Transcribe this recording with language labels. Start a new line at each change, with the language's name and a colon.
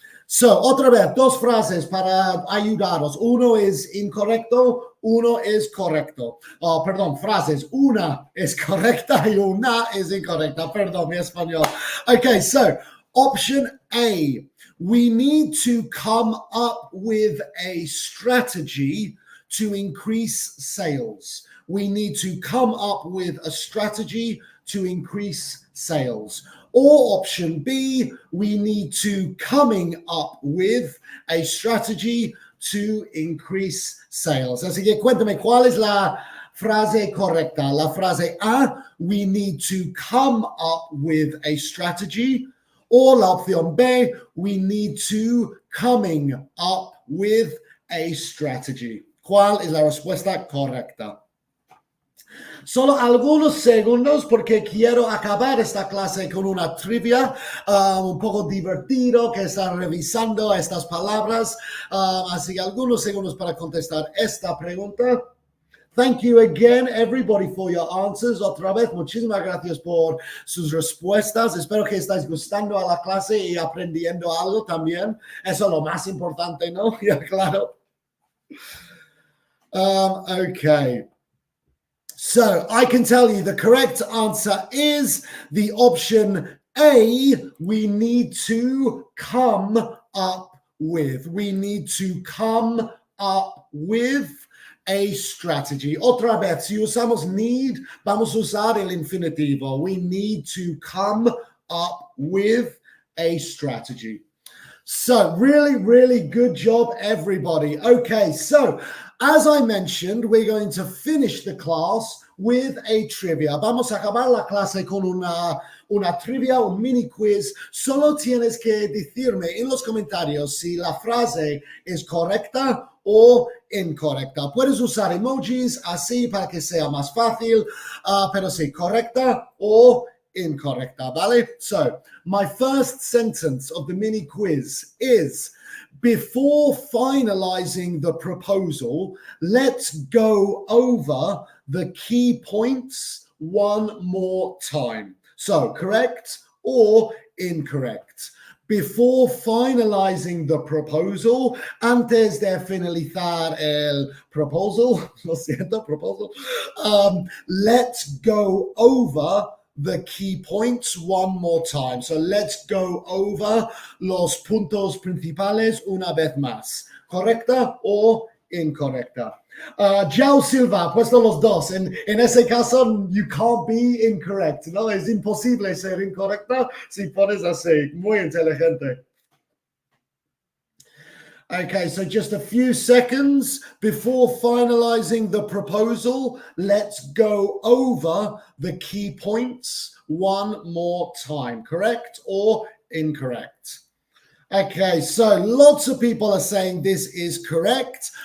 Spanish: So, otra vez, dos frases para ayudaros. Uno es incorrecto, uno es correcto. Perdón, frases. Una es correcta y una es incorrecta. Perdón, mi español.
English: Okay, so, option A. We need to come up with a strategy to increase sales. We need to come up with a strategy to increase sales. Or option B, we need to coming up with a strategy to increase sales.
Spanish: Así que cuéntame, ¿cuál es la frase correcta? La frase A,
English: we need to come up with a strategy. Or
Spanish: la opción
English: B, we need to coming up with a strategy.
Spanish: ¿Cuál es la respuesta correcta? Solo algunos segundos porque quiero acabar esta clase con una trivia un poco divertido que está revisando estas palabras. Así que algunos segundos para contestar esta pregunta.
English: Thank you again, everybody, for your answers.
Spanish: Otra vez, muchísimas gracias por sus respuestas. Espero que estáis gustando a la clase y aprendiendo algo también. Eso es lo más importante, ¿no? Ya, claro. Okay.
English: So I can tell you the correct answer is the option A, we need to come up with. We need to come up with a strategy.
Spanish: Otra vez, si usamos need, vamos a usar el infinitivo.
English: We need to come up with a strategy. So really, really good job, everybody. Okay, so as I mentioned, we're going to finish the class with a trivia.
Spanish: Vamos a acabar la clase con una trivia, un mini quiz. Solo tienes que decirme en los comentarios si la frase es correcta o incorrecta. Puedes usar emojis así para que sea más fácil, pero sí, correcta o incorrecta, ¿vale?
English: So, my first sentence of the mini quiz is, before finalizing the proposal, let's go over the key points one more time. So, correct or incorrect? Before finalizing the proposal,
Spanish: antes de finalizar el proposal, lo siento,
English: proposal, let's go over the key points one more time. So let's go over
Spanish: los puntos principales una vez más. ¿Correcta o incorrecta? Joe Silva, puesto los dos. En ese caso,
English: you can't be incorrect,
Spanish: ¿no? Es imposible ser incorrecta si pones así. Muy inteligente.
English: Okay, so just a few seconds before finalizing the proposal, let's go over the key points one more time. Correct or incorrect? Okay, so lots of people are saying this is correct.